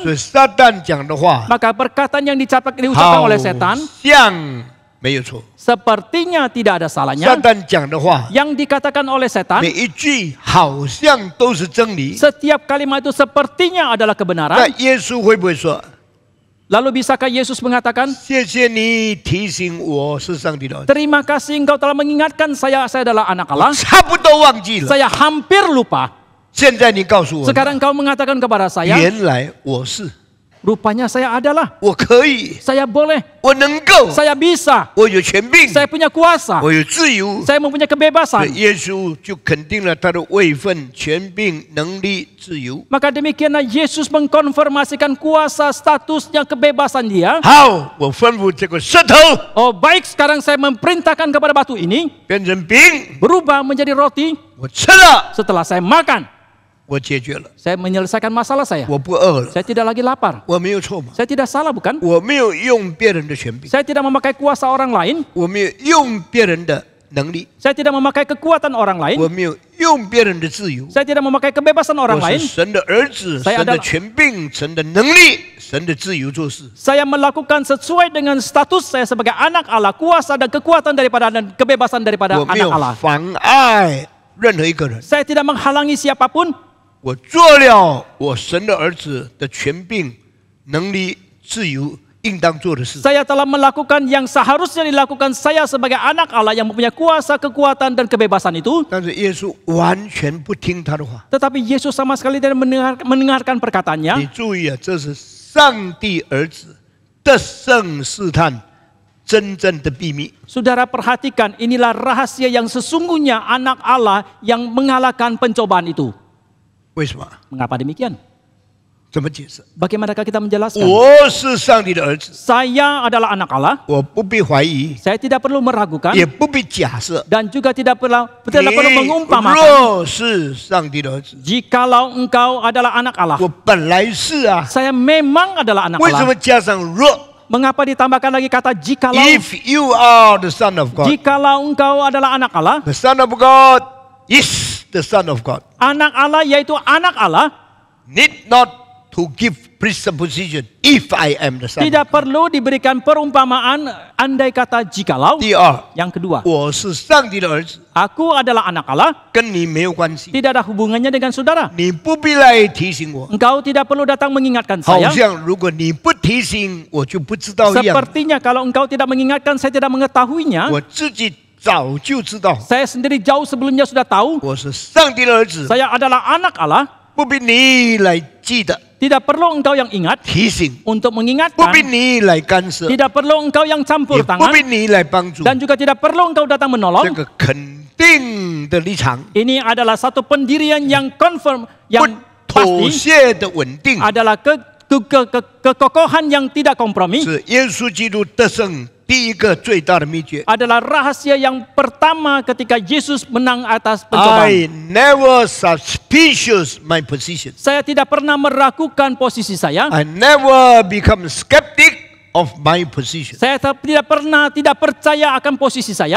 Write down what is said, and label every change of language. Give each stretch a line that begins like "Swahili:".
Chinese: 所以撒旦讲的话，
Indonesian: Maka perkataan yang diucapkan
Chinese: 好
Indonesian: oleh setan
Chinese: 像没有错。
Indonesian: sepertinya tidak ada
Chinese: 撒
Indonesian: salahnya.
Chinese: 旦讲的话，
Indonesian: Yang dikatakan oleh setan,
Chinese: 每一句好像都是真理。
Indonesian: setiap kalimat itu sepertinya adalah
Chinese: 那
Indonesian: kebenaran.
Chinese: 耶稣会不会说：“
Indonesian: Lalu bisakah Yesus mengatakan,
Chinese: 谢谢你提醒我是上帝的儿子
Indonesian: terima kasih engkau telah mengingatkan saya adalah anak Allah.
Chinese: 差不多忘记了。
Indonesian: Saya hampir lupa.
Chinese: 现在你告诉我，
Indonesian: Sekarang engkau mengatakan kepada saya,
Chinese: 原来我是，
Indonesian: rupanya saya adalah,
Chinese: 我可以，
Indonesian: saya boleh,
Chinese: 我能够，
Indonesian: saya bisa,
Chinese: 我有权柄，
Indonesian: saya punya kuasa,
Chinese: 我有自由。
Indonesian: saya mempunyai
Chinese: 所
Indonesian: kebebasan.
Chinese: 以耶稣就肯定了他的位分、权柄、能力、自由。
Indonesian: Maka demikianlah Yesus mengkonfirmasikan kuasa, statusnya, kebebasan dia.
Chinese: 好，我吩咐这个石头
Indonesian: Oh baik, sekarang saya memerintahkan kepada batu ini
Chinese: 变成饼，
Indonesian: berubah menjadi roti.
Chinese: 我吃了，
Indonesian: Setelah saya makan,
Chinese: 我解决了，
Indonesian: saya menyelesaikan masalah saya.
Chinese: 我不饿了，
Indonesian: Saya tidak lagi lapar.
Chinese: 我没有错嘛？
Indonesian: Saya tidak salah bukan?
Chinese: 我没有用别人的权柄，
Indonesian: Saya tidak memakai kuasa orang lain.
Chinese: 我没有用别人的能力，
Indonesian: Saya tidak memakai kekuatan orang
Chinese: 我
Indonesian: lain.
Chinese: 没有用别人的自由。
Indonesian: Saya tidak memakai kebebasan orang
Chinese: 我
Indonesian: lain.
Chinese: 是神的儿子，
Indonesian: Saya
Chinese: 神的
Indonesian: adalah-
Chinese: 权柄，神的能力，神的自由做事。
Indonesian: Saya melakukan sesuai dengan status saya sebagai anak Allah, kuasa dan kekuatan daripada dan kebebasan daripada
Chinese: 我没
Indonesian: anak
Chinese: 有
Indonesian: Allah.
Chinese: 妨碍任何一个人，
Indonesian: Saya tidak menghalangi siapapun.
Chinese: 我做了我神的儿子的权柄、能力、自由应当做的事。
Indonesian: Saya telah melakukan yang seharusnya dilakukan saya sebagai anak Allah yang mempunyai kuasa, kekuatan dan kebebasan itu.
Chinese: 但是耶稣完全不听他的话。
Indonesian: Tetapi Yesus sama sekali tidak mendengarkan
Chinese: 你
Indonesian: perkataannya.
Chinese: 注意啊，这是上帝儿子得胜试探真正的秘密。
Indonesian: Saudara perhatikan, inilah rahasia yang sesungguhnya anak Allah yang mengalahkan pencobaan itu.
Chinese: 为什么？
Indonesian: Mengapa demikian?
Chinese: 怎么解释？
Indonesian: Bagaimanakah kita menjelaskan?
Chinese: 我是上帝的儿子，
Indonesian: Saya adalah anak Allah.
Chinese: 我不必怀疑，
Indonesian: Saya tidak perlu meragukan
Chinese: 也不必假设。
Indonesian: dan juga tidak perlu
Chinese: 你
Indonesian: mengumpamakan.
Chinese: 若是上帝的儿子，
Indonesian: Jikalau engkau adalah anak Allah,
Chinese: 我本来是啊，
Indonesian: saya memang adalah anak
Chinese: 为什么
Indonesian: Allah.
Chinese: 加上若
Indonesian: Mengapa ditambahkan lagi kata jikalau?
English: ？If you are the son of God,
Indonesian: Jikalau engkau adalah anak Allah,
English: the son of God is the son of God.
Indonesian: anak Allah yaitu anak Allah,
English: Need not to give presupposition. If I am the son.
Indonesian: tidak perlu diberikan perumpamaan andai kata jikalau.
Chinese: 第二，
Indonesian: Yang kedua,
Chinese: 我是上帝的儿子，
Indonesian: aku adalah anak Allah,
Chinese: 跟你没有关系，
Indonesian: tidak ada hubungannya dengan saudara.
Chinese: 你不必来提醒我。
Indonesian: Engkau tidak perlu datang mengingatkan
Chinese: 好
Indonesian: saya.
Chinese: 像如果你不提醒我就不知道一样，
Indonesian: Sepertinya kalau engkau tidak mengingatkan, saya tidak mengetahuinya.
Chinese: 我自己早就知道
Indonesian: Saya sendiri jauh sebelumnya sudah tahu
Chinese: 我是上帝的儿子，
Indonesian: saya adalah anak Allah.
Chinese: 不必你来记得
Indonesian: Tidak perlu engkau yang ingat
Chinese: 提醒，
Indonesian: untuk
Chinese: 不
Indonesian: mengingatkan.
Chinese: 必你来干涉，
Indonesian: Tidak perlu engkau yang
Chinese: 也
Indonesian: campur tangan.
Chinese: 必你来帮助。
Indonesian: Dan juga tidak perlu engkau datang
Chinese: 这
Indonesian: menolong.
Chinese: 个肯定的立场，
Indonesian: Ini adalah satu pendirian yang confirm,
Chinese: 不
Indonesian: yang
Chinese: 妥
Indonesian: pasti
Chinese: 协的稳定，
Indonesian: adalah kekokohan yang tidak kompromi.
Chinese: 是耶稣基督得胜第一个最大的秘诀。
Indonesian: Adalah rahasia yang pertama ketika Yesus menang atas
English: I
Indonesian: pencobaan.
English: never suspicious my position.
Indonesian: Saya tidak pernah meragukan posisi saya.
English: I never become skeptic of my position.
Indonesian: Saya tidak pernah tidak percaya akan posisi saya.